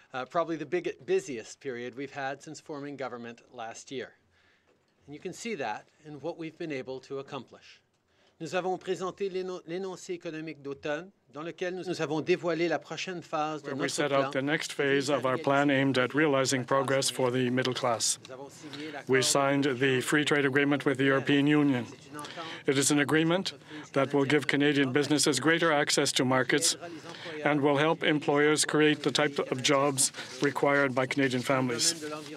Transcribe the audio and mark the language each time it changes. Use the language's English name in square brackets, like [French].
[English] Probably the busiest period we've had since forming government last year. And you can see that in what we've been able to accomplish. [French] Nous avons présenté l'énoncé économique d'automne, dans lequel nous avons dévoilé la prochaine phase de notre plan. [English] We set out the next phase of our plan aimed at realizing progress for the middle class. We signed the free trade agreement with the European Union. It is an agreement that will give Canadian businesses greater access to markets and will help employers create the type of jobs required by Canadian families.